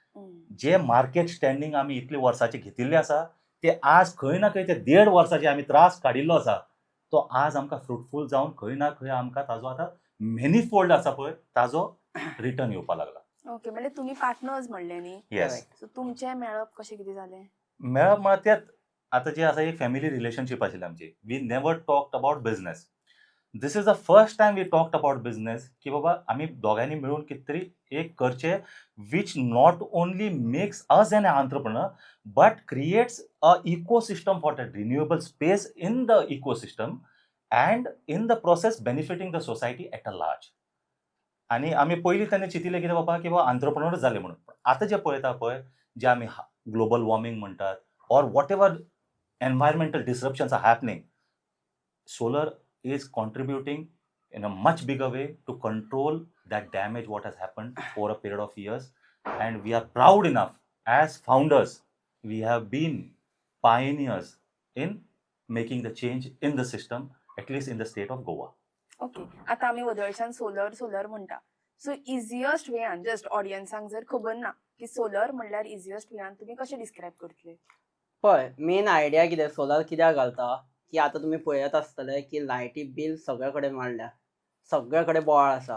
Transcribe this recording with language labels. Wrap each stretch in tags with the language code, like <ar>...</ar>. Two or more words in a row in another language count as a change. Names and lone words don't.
<kok>जे</kok> <en>market standing</en> <kok>आमी इतले वर्साचे घेतिल्ले आसा ते आज खंय ना खंय ते 1.5 वर्साचे आमी त्रास काडिल्लो आसा तो आज आमकां फ्रुटफूल जावन खंय ना खंय आमकां ताजो आतां मेनीफोल्ड आसा पळय ताजो रिटर्न येवपाक लागला. ओके, म्हणजे तुम्ही पार्टनर्स म्हणले न्ही. येस. सो तुमचे मेळप कशें कितें जालें? मेळप म्हळ्यार तेंच आतां जें आसा एक</kok> <en>family relationship</en> <kok>आशिल्ली आमची.</kok> <en>we never talked about business. this is the first time we talked about business</en> <kok>की बाबा आमी दोगांयनी मेळून कितें तरी एक करचें</kok> <en>which not only makes us an entrepreneur but creates a ecosystem for that renewable space in the ecosystem and in the process benefiting the society at a large.</en> <kok>आनी आमी पयलीं तेन्ना चिंतिल्लें कितें बाबा की बाबा एंटरप्रेन्योर जाले म्हणून. आतां जे पळयता पळय जे आमी ग्लोबल वॉर्मिंग म्हणटात</kok> <en>or whatever environmental disruptions are happening, solar is contributing in a much bigger way to control that damage what has happened over a period of years. And we are proud enough as founders, we have been pioneers in making the change in the system, at least in the state of Goa.</en> <kok>ओके, आता आमी वदळच्यान सोलर म्हणटा. सो इजियस्ट वेयान जस्ट ऑडियन्सांक जर खबर ना की सोलर म्हणल्यार इजियस्ट वेयान तुमी कशें डिस्क्रायब करतले? पळय मेन आयडिया कितें सोलर कित्याक घालता की आतां तुमी पळयत आसतले की लायटी बिल सगळे कडेन वाडल्या, सगळे कडेन बोवाळ आसा.</kok>